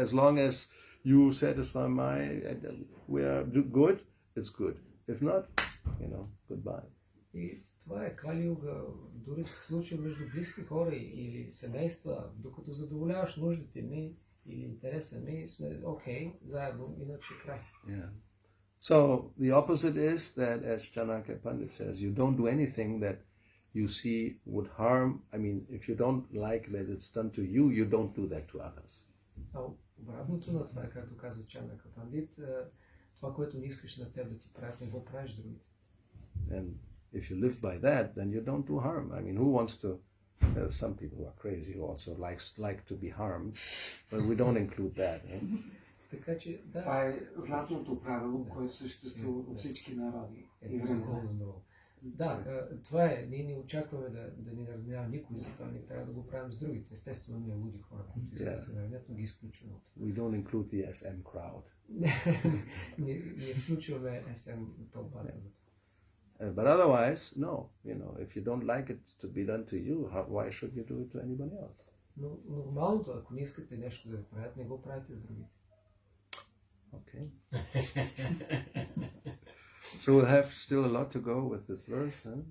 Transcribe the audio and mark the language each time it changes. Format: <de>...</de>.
<en>As long as you satisfy we are good, it's good. If not, goodbye.</en> <bg>И това е Кали-юга, дори се случва между близки хора или семейства, докато задоволяваш нуждите ми или интереса ми, сме окей, заедно, иначе край.</bg> <en>Yeah. So the opposite is that, as Janaka Pandit says, you don't do anything that you see would harm. I mean, if you don't like that it's done to you, you don't do that to others.</en> <bg>А обратното на това, както каза Чанака Пандит, това, което не искаш на теб да ти правят, не го правиш другите.</bg> <en>And if you live by that, then you don't do harm. I mean, who wants to? There are some people who are crazy who also like to be harmed, but we don't include that.</en> <bg>Така че, да. Това е златното правило, което съществува във всички народи и времена. Да, това е. Ние не очакваме да ни наравнява никой, затова не трябва да го правим с другите. Естествено, ние луди хора, които искат да се наравнят, но ги изключваме.</bg> <en>We don't include the SM crowd.</en> <bg>Не включваме SM тълпата за това.</bg> <en>But otherwise, no. If you don't like it to be done to you, why should you do it to anybody else?</en> <bg>Но нормалното, ако не искате нещо да ви правят, не го правите с другите.</bg> <en>Okay. So we'll have still a lot to go with this verse.</en>